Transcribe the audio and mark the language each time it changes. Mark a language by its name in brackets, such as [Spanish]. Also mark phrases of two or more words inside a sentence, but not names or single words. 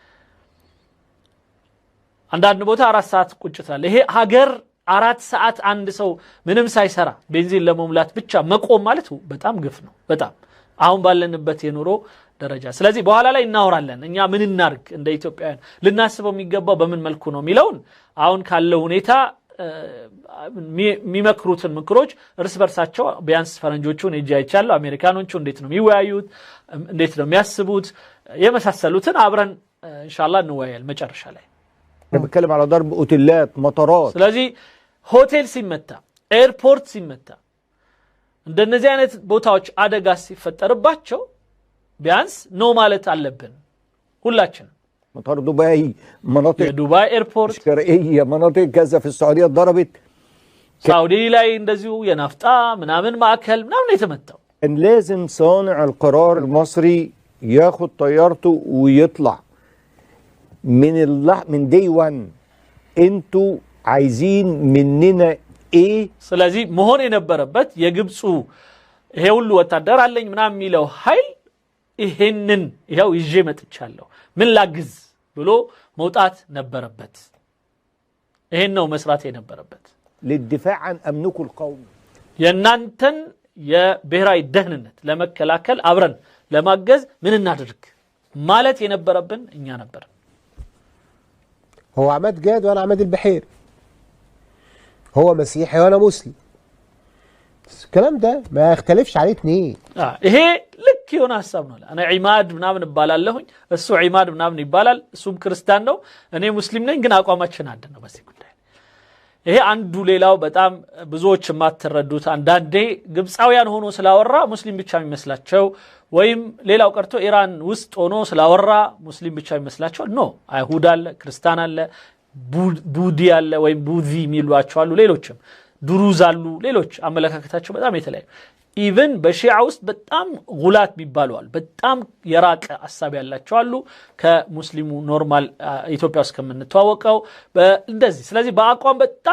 [Amharic] አንዳንድ ቦታ 4 ሰዓት ቁጭ ትላል። ይሄ ሀገር 4 ሰዓት አንድ ሰው ምንም ሳይሰራ ቤንዚን ለመሙላት ብቻ መቆም ማለት በጣም ግፍ ነው። በጣም አሁን ባለንበት የኑሮ ደረጃ። ስለዚህ በኋላ ላይ እናወራለን እኛ ምን እናርግ እንደ ኢትዮጵያውያን ልናስበው የሚገባው በምን መልኩ ነው የሚለውን አሁን ካለው ሁኔታ የሚመክሩትን ምክሮች እርስ በርሳቸው ቢያንስ ፈረንጆቹን እጅ አይቻለሁ አሜሪካኖቹ እንዴት ነው የሚወያዩት እንዴት ነው የሚያስቡት የመሳሰሉትን አብረን ኢንሻአላህ እንወያያል መጨረሻ ላይ። [Arabic] بتكلم على ضرب اوتيلات مطارات. [Amharic] ስለዚህ ሆቴል ሲመታ ኤርፖርት ሲመታ እንደነዚህ አይነት ቦታዎች አደጋ ሲፈጠርባቸው ቢያንስ ነው ማለት አለብን ሁላችን። [Arabic] مطار دبي مناطق دبي ايربورت شرقيه مناطق كذا في السعوديه ضربت [Amharic] سعودي ላይ እንደዚሁ የናፍጣ ምናምን ማዕከል ምናምን የተመታው። [Arabic] ان لازم صانع القرار المصري ياخد طيارته ويطلع من [English] day one. [Arabic] انتوا عايزين مننا ايه؟ [Amharic] ስለዚህ መሆን የነበረበት የግብፁ ይሄ ሁሉ ወታደር አለኝ ምናምን የሚለው ኃይል ይሄንን ይሄው ይዤ መጥቻለሁ ምን ላግዝ ብሎ መውጣት ነበረበት። ይሄን ነው መስራት የነበረበት። [Arabic] للدفاع عن امنكم القومي [Amharic] የናንተን የብሔራዊ ደህንነት ለመከላከል አብረን ለማገዝ ምን እናድርግ ማለት የነበረብን እኛ ነበር። [Arabic] هو عماد جاد وانا عماد البحيري. هو مسيحي وانا مسلم. الكلام ده ما يختلفش عليه اتنين. [Amharic] ይሄ ልክ የሆነ ሐሳብ ነው። [Arabic] انا عماد [Amharic] ምናምን እባላለሁኝ እሱ عماد ምናምን ይባላል እሱም ክርስቲያን ነው እኔ ሙስሊም ነኝ ግን አቋማችን አንድ ነው በዚህ ጉዳይ። ይሄ አንዱ ሌላው በጣም ብዙዎች ማተረዱት አንዳንዴ ግብፃውያን ሆኖ ስላወራ ሙስሊም ብቻ የሚመስላቸው ወይም ሌላው ቀርቶ ኢራን ውስጥ ሆኖ ስላወራ ሙስሊም ብቻ የሚመስላቸው ነው። አይሁድ አለ ክርስቲያን አለ ቡዲ አለ ወይም ቡዚ የሚሏቸው አሉ ሌሎችም ዱሩዝ አሉ ሌሎች አመለካከታቸው በጣም የተለያዩ ኢቭን በሺዓ ውስጥ በጣም ጉላት የሚባሉዋል በጣም የራቀ ሐሳብ ያላቸው አሉ ከሙስሊሙ ኖርማል ኢትዮጵያ ውስጥ ከምንተዋወቀው እንደዚህ። ስለዚህ በአቋም በጣም